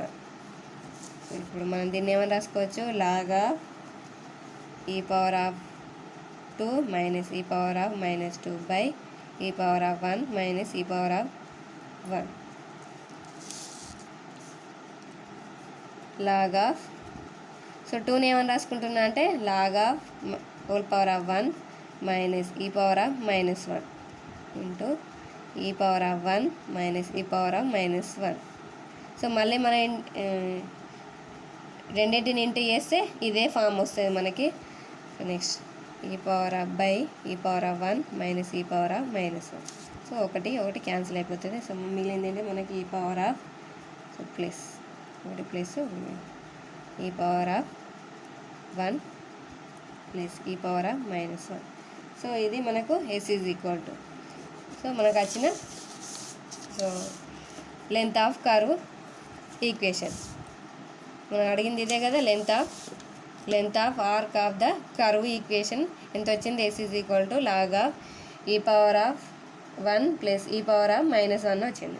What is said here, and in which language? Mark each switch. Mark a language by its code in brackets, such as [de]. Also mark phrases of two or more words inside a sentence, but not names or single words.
[te] ఇప్పుడు మనం దీన్ని ఏమని రాసుకోవచ్చు [en] log of e power of 2 minus e power of -2 by e power of 1 minus e power of 1 log of, [te] సో 2ని ఏమని రాసుకుంటున్నా అంటే [en] log of whole power of 1 minus e power of minus 1 into e power of 1 minus e power of minus 1. [te] సో మళ్ళీ మనం రెండింటిని ఇంటూ చేస్తే ఇదే ఫామ్ వస్తుంది మనకి. [en] so next e power of by e power of 1 minus e power of minus 1. [te] సో ఒకటి క్యాన్సిల్ అయిపోతుంది. సో మిగిలింది ఏంటి మనకి e power of, [en] so plus ఒకటి ప్లస్ e power of 1 ప్లస్ e power of minus 1. [te] సో ఇది మనకు [en] s is equal to, [te] సో మనకు వచ్చిన [en] so length of curve equation. [te] మనం అడిగింది ఇదే కదా, [en] length of arc of the curve equation [te] ఎంత వచ్చింది, [en] s is equal to log of e power of 1 plus e power of minus 1 వచ్చింది.